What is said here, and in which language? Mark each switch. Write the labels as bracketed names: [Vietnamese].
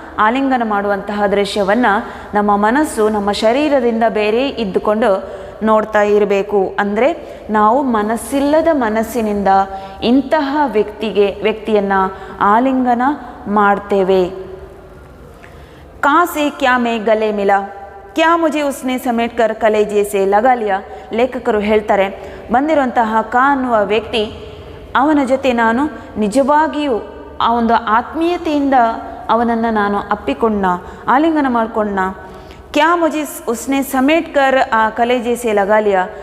[Kannada] ಆಲಿಂಗನ ಮಾಡುವಂತಹ ದೃಶ್ಯವನ್ನು ನಮ್ಮ ಮನಸ್ಸು ನಮ್ಮ ಶರೀರದಿಂದ ಬೇರೆ ಇದ್ದುಕೊಂಡು ನೋಡ್ತಾ ಇರಬೇಕು. ಅಂದರೆ ನಾವು ಮನಸ್ಸಿಲ್ಲದ ಮನಸ್ಸಿನಿಂದ ಇಂತಹ ವ್ಯಕ್ತಿಯನ್ನು ಆಲಿಂಗನ ಮಾಡ್ತೇವೆ. [Hindi] कहाँ से क्या मैं गले मिला, क्या मुझे उसने समेट कर कलेजे से लगा लिया. [Kannada] ಲೇಖಕರು ಹೇಳ್ತಾರೆ, ಬಂದಿರುವಂತಹ ಕಾ ಅನ್ನುವ ವ್ಯಕ್ತಿ, ಅವನ ಜೊತೆ ನಾನು ನಿಜವಾಗಿಯೂ ಆ ಒಂದು ಆತ್ಮೀಯತೆಯಿಂದ ಅವನನ್ನು ನಾನು ಅಪ್ಪಿಕೊಂಡ, ಆಲಿಂಗನ ಮಾಡಿಕೊಂಡ. [Hindi] ಕ್ಯಾ ಮುಜೆ ಉಸ್ನೆ ಸಮೇಟ್ ಕರ್ ಆ ಕಲೇಜೆ ಸೆ ಲಗಾ ಲಿಯಾ.